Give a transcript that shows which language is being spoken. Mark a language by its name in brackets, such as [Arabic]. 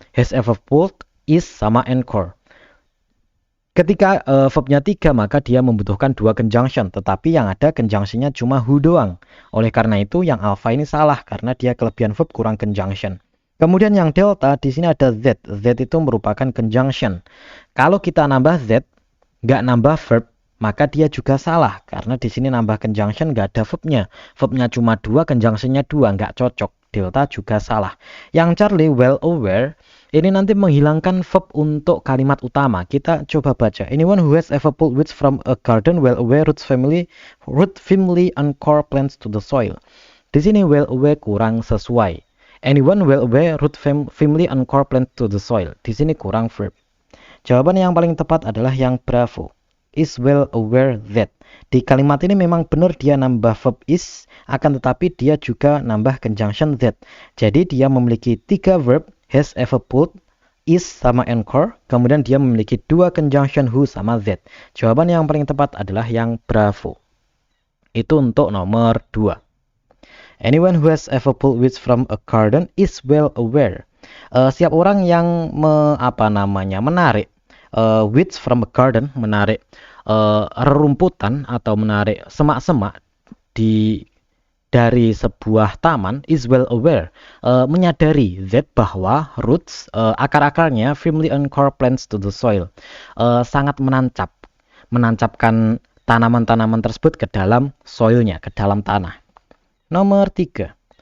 [English] Has ever pulled, is [Indonesian] sama [English] encore. [Indonesian] Ketika verbnya 3 maka dia membutuhkan 2 conjunction, tetapi yang ada conjunctionnya cuma who doang. Oleh karena itu yang alpha ini salah karena dia kelebihan verb kurang conjunction. Kemudian yang delta di sini ada z. Z itu merupakan conjunction. Kalau kita nambah z, nggak nambah verb, maka dia juga salah karena di sini nambah conjunction nggak ada verbnya. Verbnya cuma 2, conjunctionnya 2, nggak cocok. Delta juga salah. Yang Charlie well aware ini nanti menghilangkan verb untuk kalimat utama. Kita coba baca. [English] Anyone who has ever pulled weeds from a garden well aware root firmly anchor plants to the soil. [Indonesian] Di sini well aware kurang sesuai. [English] Anyone well aware root firmly anchor plants to the soil. [Indonesian] Di sini kurang verb. Jawaban yang paling tepat adalah yang bravo. [English] Is well aware that. [Indonesian] Di kalimat ini memang benar dia nambah verb is, akan tetapi dia juga nambah conjunction that. Jadi dia memiliki 3 verb, [English] has ever pulled, is [Indonesian] sama encore, kemudian dia memiliki 2 conjunction who sama that. Jawaban yang paling tepat adalah yang bravo. Itu untuk nomor 2. [English] Anyone who has ever pulled weeds from a garden is well aware. [Indonesian] Setiap orang yang menarik [English] weeds from a garden, [Indonesian] menarik rerumputan atau menarik semak-semak dari sebuah taman [English] is well aware, [Indonesian] menyadari that bahwa roots, akar-akarnya [English] firmly anchor plants to the soil, [Indonesian] sangat menancapkan tanaman-tanaman tersebut ke dalam soilnya, ke dalam tanah. Nomor 3.